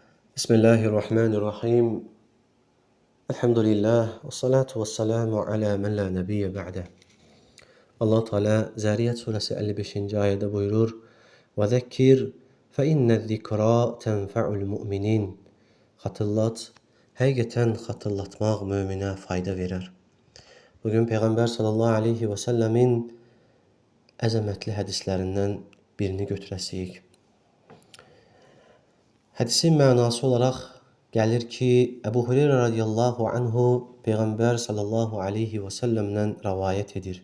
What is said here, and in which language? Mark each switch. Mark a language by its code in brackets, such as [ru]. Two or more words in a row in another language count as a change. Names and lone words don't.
[ar] بسم الله الرحمن الرحيم. الحمد لله والصلاة والسلام على من لا نبي بعده. [tr] Allah Teala Zariyat suresi 55. ayette buyurur: [ar] "وذكر فإن الذكرى تنفع المؤمنين." [tr] Hatırlat, [az] həqiqətən hatırlatmaq möminə fayda verir. Bugün Peyğəmbər [ar] صلى الله عليه [az] və səlləmin əzəmətli hədislərindən birini götürəsiyik. Hədisin mənası olaraq gəlir ki, Əbu Hüreyrə [ar] رضي الله عنه [az] Peyğəmbər [ar] صلى الله عليه [az] və səlləmdən rəvayət edir.